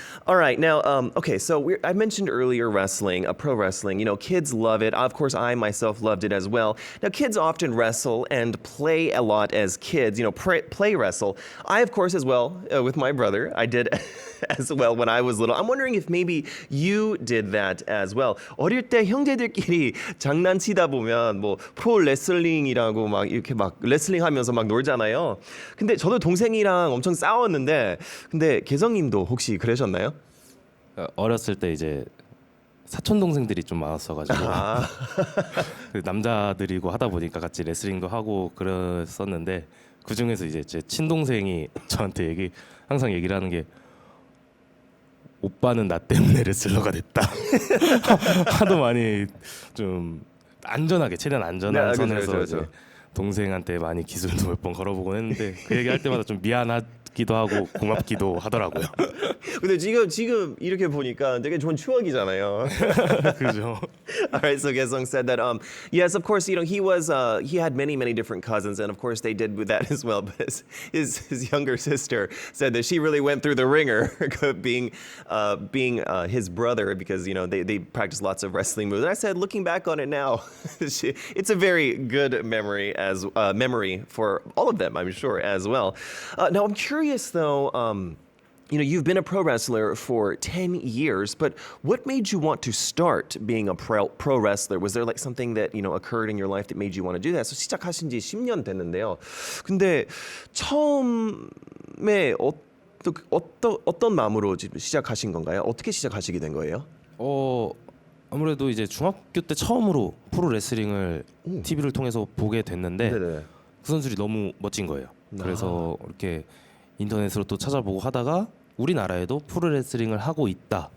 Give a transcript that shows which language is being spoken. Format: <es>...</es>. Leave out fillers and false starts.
<en>All right, now, okay, so I mentioned earlier wrestling, pro wrestling. Kids love it. Of course, I myself loved it as well. Now, kids often wrestle and play a lot as kids, play wrestle. I, of course, as well, with my brother, I did as well when I was little. I'm wondering if maybe you did that as well.</en> <ko>어릴 때 형제들끼리 장난치다 보면 프로 레슬링이라고 막 이렇게 막 레슬링 하면서 막 놀잖아요. 근데 저도 동생이랑 엄청 싸웠는데 근데 개성님도 혹시 그러셨나요? 어렸을 때 이제 사촌 동생들이 좀 많았어가지고 아. 그 남자들이고 하다 보니까 같이 레슬링도 하고 그랬었는데 그 중에서 이제 제 친동생이 저한테 항상 얘기를 하는 게 오빠는 나 때문에 레슬러가 됐다. 하도 많이 좀 안전하게 최대한 안전한 네, 그죠, 선에서 그죠, 이제 그죠. 동생한테 많이 기술도 몇 번 걸어보곤 했는데 그 얘기할 때마다 좀 미안하기도 하고 고맙기도 하더라고요. 근데 지금 이렇게 보니까 되게 좋은 추억이잖아요. 그죠.</ko> <en>All right, so Gesung said that yes, of course, he had many different cousins, and of course they did with that as well. But his younger sister said that she really went through the ringer, being his brother, because they practiced lots of wrestling moves. And I said, looking back on it now, it's a very good memory for all of them, I'm sure, as well. Now I'm curious though. You've been a pro wrestler for 10 years, but what made you want to start being a pro wrestler? Was there like something that, occurred in your life that made you want to do that? So</en> <ko>시작하신 지 10년 됐는데요. 근데 처음에 어떤 마음으로 시작하신 건가요? 어떻게 시작하시게 된 거예요? 아무래도 이제 중학교 때 처음으로 프로 레슬링을 TV를 통해서 보게 됐는데 네네. 그 선수들이 너무 멋진 거예요. 그래서 이렇게 인터넷으로 또 찾아보고 하다가 우리나라에도 프로 레슬링을 하고 있다</ko>